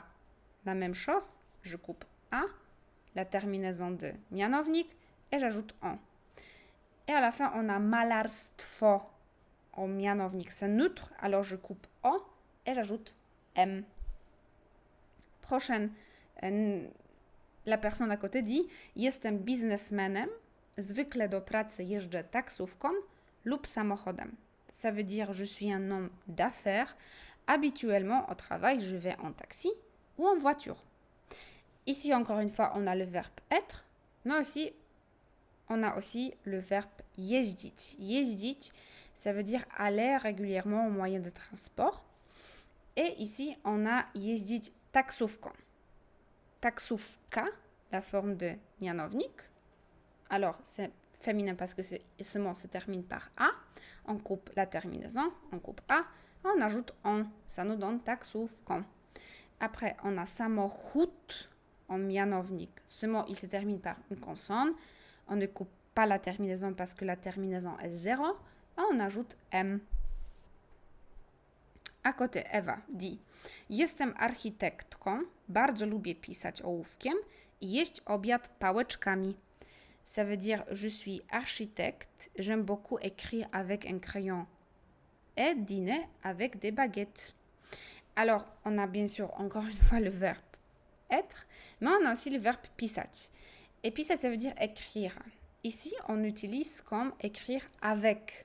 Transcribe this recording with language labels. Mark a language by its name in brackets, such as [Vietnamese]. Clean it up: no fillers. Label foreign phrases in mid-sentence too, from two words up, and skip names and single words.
[French] La même chose, je coupe A, la terminaison de mianownik et j'ajoute en. Et à la fin, on a malarstwo en mianownik, c'est neutre, alors je coupe O et j'ajoute M. Prochaine, la personne à côté dit [Polish] Jestem biznesmenem, zwykle do pracy jeżdżę taksówką lub samochodem. [French] Ça veut dire je suis un homme d'affaires. Habituellement au travail, je vais en taxi ou en voiture. Ici, encore une fois, on a le verbe être, mais aussi on a aussi le verbe jeździć. Jeździć, ça veut dire aller régulièrement au moyen de transport. Et ici, on a [Polish] jeździć taksówką. [French] Taksówka, la forme de mianownik. Alors, c'est féminin parce que ce mot se termine par A. On coupe la terminaison, on coupe A, on ajoute on. Ça nous donne taksówką. Après, on a samochód en mianownik. Ce mot, il se termine par une consonne. On ne coupe pas la terminaison parce que la terminaison est 0. Et on ajoute M. À côté, Ewa dit [Polish] Jestem architektką, bardzo lubię pisać ołówkiem i jeść obiad pałeczkami. [French] Ça veut dire je suis architecte, j'aime beaucoup écrire avec un crayon et dîner avec des baguettes. Alors, on a bien sûr encore une fois le verbe être, mais on a aussi le verbe pisać. Et pisać, ça veut dire écrire. Ici, on utilise comme écrire avec.